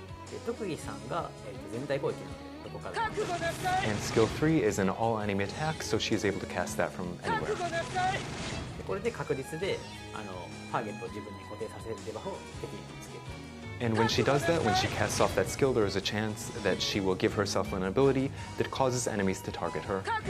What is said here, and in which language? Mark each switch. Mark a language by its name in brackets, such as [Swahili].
[Japanese] で特技3が、全体攻撃なのでどこからでも。 [English] And skill 3 is an all enemy attack, so she is able to cast that from anywhere. [Japanese] でこれで確率でターゲットを自分に固定させるレバーを敵につける。 [English] And when she does that, when she casts off that skill, there is a chance that she will give herself an ability that causes enemies to target her.